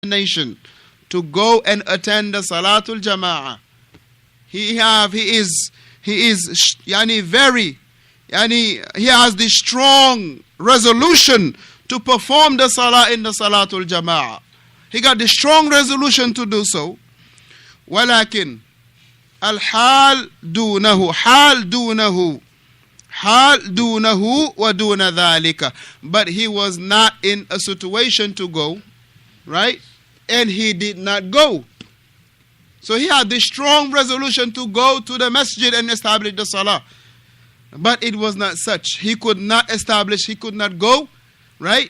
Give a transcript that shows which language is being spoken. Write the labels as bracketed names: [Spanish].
[English] nation to go and attend the Salatul Jama'ah. He has the strong resolution to perform the Salah in the Salatul Jama'ah. He got the strong resolution to do so. [Arabic] ولكن الحال دونه حال دونه ودون ذلك. [English] But he was not in a situation to go, right? And he did not go. So he had the strong resolution to go to the masjid and establish the salah. But it was not such. He could not establish, he could not go, right?